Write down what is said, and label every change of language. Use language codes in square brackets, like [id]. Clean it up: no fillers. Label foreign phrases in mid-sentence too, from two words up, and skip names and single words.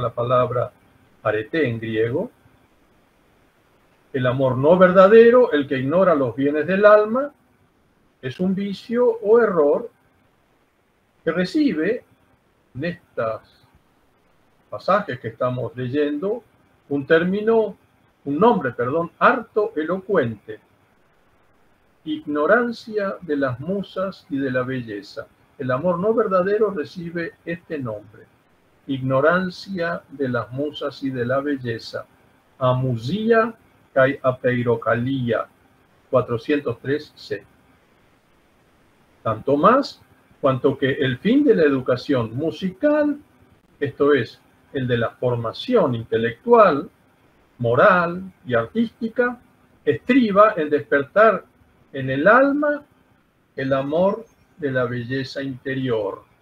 [es] la palabra arete en griego, el amor no verdadero, el que ignora los bienes del alma, es un vicio o error que recibe en estos pasajes que estamos leyendo un nombre, harto elocuente: ignorancia de las musas y de la belleza. El amor no verdadero recibe este nombre: ignorancia de las musas y de la belleza. [el] Ἀμουσία καὶ ἀπειροκαλία, [es] 403c. Tanto más cuanto que el fin de la educación musical, esto es, el de la formación intelectual, moral y artística, estriba en despertar en el alma el amor de la belleza interior.